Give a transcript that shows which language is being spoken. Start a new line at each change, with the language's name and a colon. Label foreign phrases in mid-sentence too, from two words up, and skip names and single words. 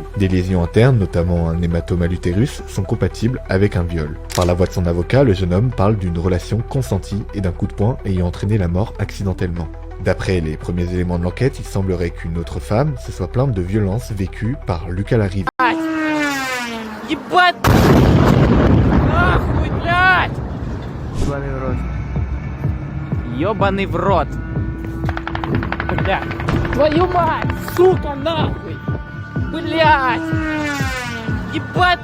French: Des lésions internes, notamment un hématome à l'utérus, sont compatibles avec un viol. Par la voix de son avocat, le jeune homme parle d'une relation consentie et d'un coup de poing ayant entraîné la mort accidentellement. D'après les premiers éléments de l'enquête, il semblerait qu'une autre femme se soit plainte de violences vécues par Lucas Larrivé.
Russian: Ебать! Нахуй, блядь! Ёбаный в рот! Блядь! Твою мать! Сука, нахуй! Блядь! Ебать!